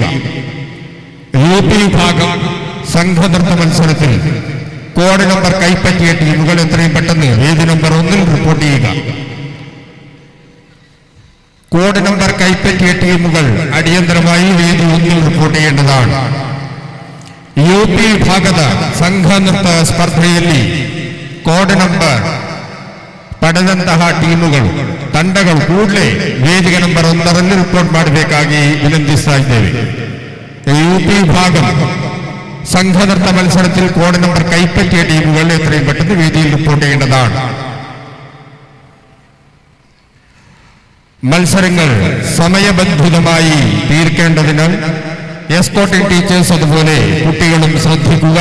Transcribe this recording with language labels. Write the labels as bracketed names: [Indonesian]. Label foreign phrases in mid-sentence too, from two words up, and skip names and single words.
[Malayalam] UP വിഭാഗം സംഘനൃത്ത മത്സരത്തിൽ [English] code number [Malayalam] കൈപ്പറ്റിയ ടീമുകൾ എത്രയും പെട്ടെന്ന് വേദി നമ്പർ 1 റിപ്പോർട്ട് ചെയ്യുക. [English] code number [Malayalam] കൈപ്പറ്റിയ ടീമുകൾ അടിയന്തരമായി വേദി 1 റിപ്പോർട്ട് ചെയ്യേണ്ടതാണ്. [Kannada] UP ವಿಭಾಗದ ಸಂಘನೃತ್ತ ಸ್ಪರ್ಧೆಯಲ್ಲಿ [English] code number [Kannada] ಪಡೆದಂತಹ ಟೀಮುಗಳು ತಂಡಗಳು ಕೂಡಲೇ ವೇದಿಕೆ ನಂಬರ್ 1 ರಿಪೋರ್ಟ್ ಮಾಡಬೇಕಾಗಿ ವಿನಂತಿಸ್ತಾ ಇದ್ದೇವೆ. [Malayalam] UP വിഭാഗം സംഘനൃത്ത മത്സരത്തിൽ [English] code number [Malayalam] കൈപ്പറ്റിയ ടീമുകൾ എത്രയും പെട്ടെന്ന് വേദിയിൽ റിപ്പോർട്ട് ചെയ്യേണ്ടതാണ്. മത്സരങ്ങൾ സമയബന്ധിതമായി തീർക്കേണ്ടതിനാൽ [English] escorting teachers [Malayalam] അതുപോലെ കുട്ടികളും ശ്രദ്ധിക്കുക.